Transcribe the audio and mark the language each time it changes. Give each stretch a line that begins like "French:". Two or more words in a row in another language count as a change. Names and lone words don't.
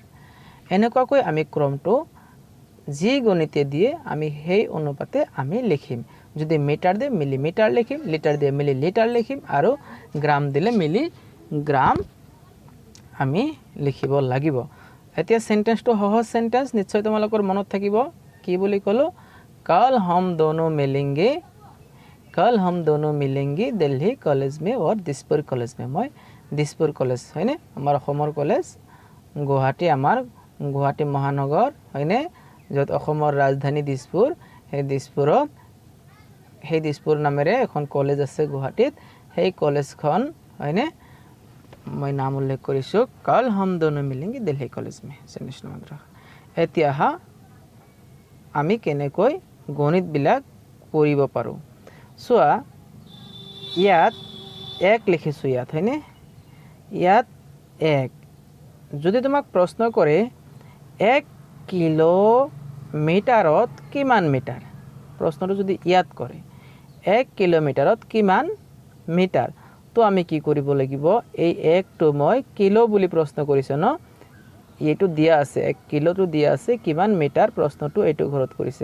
Assamese: এনেকুৱাকৈ আমি ক্ৰমটো যি গণিতে দিয়ে আমি সেই অনুপাতে আমি লিখিম। যদি মিটাৰ দিয়ে মিলিমিটাৰ লিখিম, লিটাৰ দিয়ে মিলিলিটাৰ লিখিম আৰু গ্ৰাম দিলে মিলিগ্ৰাম আমি লিখিব লাগিব। এতিয়া সেন্টেন্সটো সহজ সেন্টেন্স, নিশ্চয় তোমালোকৰ মনত থাকিব। কি বুলি ক'লোঁ,
Hindi: कल हम दोनों मिलेंगे दिल्ली कॉलेज में और दिसपुर कॉलेज में। मैं दिसपुर कॉलेज
Assamese: হয়নে আমাৰ অসমৰ কলেজ, গুৱাহাটী আমাৰ গুৱাহাটী মহানগৰ হয়নে, য'ত অসমৰ ৰাজধানী দিছপুৰ, সেই দিছপুৰ নামেৰে এখন কলেজ আছে গুৱাহাটীত। সেই কলেজখন হয়নে মই নাম উল্লেখ কৰিছোঁ,
Hindi: कल हम दोनों मिलेंगे दिल्ली कॉलेज में।
Assamese: এতিয়া আমি কেনেকৈ গণিতবিলাক কৰিব পাৰোঁ চোৱা। ইয়াত এক লিখিছোঁ ইয়াত হয়নে, ইয়াত এক। যদি তোমাক প্ৰশ্ন কৰে 1 কিলোমিটাৰত কিমান মিটাৰ, প্ৰশ্নটো যদি ইয়াত কৰে 1 কিলোমিটাৰত কিমান মিটাৰ, তো আমি কি কৰিব লাগিব, এই একটো মই কিলো বুলি প্ৰশ্ন কৰিছে ন, এইটো দিয়া আছে 1 কিলোটো দিয়া আছে, কিমান মিটাৰ প্ৰশ্নটো এইটো ঘৰত কৰিছে।